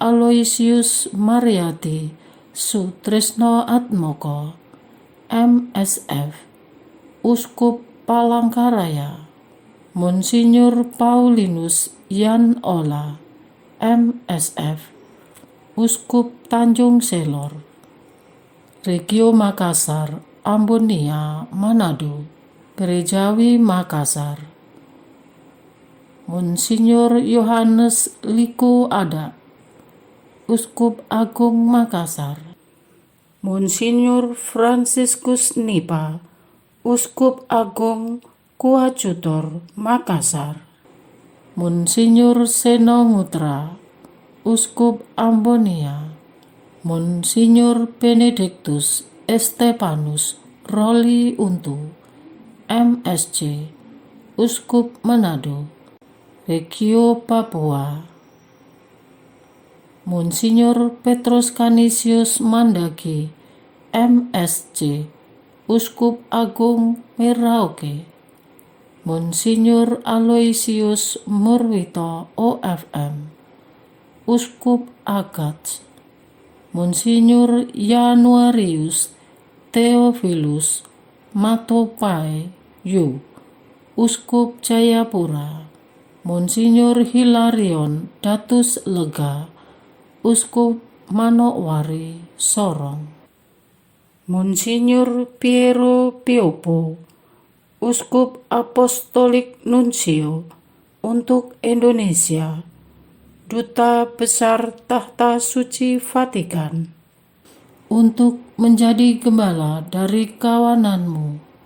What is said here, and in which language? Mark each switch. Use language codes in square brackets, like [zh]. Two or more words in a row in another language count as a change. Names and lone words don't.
[id] Aloysius Mariati Sutrisno Atmoko, MSF, Uskup Palangkaraya, Monsinyur Paulinus Yan Ola, MSF, Uskup Tanjung Selor, Regio Makassar, Ambonia, Manado, Gerejawi Makassar, Monsinyur Yohanes Liku Ada, Uskup Agung Makassar, Monsinyur Franciscus Nipa, Uskup Agung Kuacutor Makassar, Monsinyur Seno Mutra, Uskup Ambonia, Monsinyur Benedictus Estepanus Roli Untu, MSC, Uskup Manado, Regio Papua, Monsinyur Petrus Canisius Mandagi, MSc, Uskup Agung Merauke, Monsinyur Aloysius Murwito OFM, Uskup Agats, Monsinyur Januarius Theophilus Matopai Yu, Uskup Jayapura, Monsinyur Hilarion Datus Lega, Uskup Manokwari Sorong, Monsinyur Piero Piopo, Uskup Apostolik Nuncio untuk Indonesia, Duta Besar Tahta Suci Vatikan, untuk menjadi gembala dari kawananmu.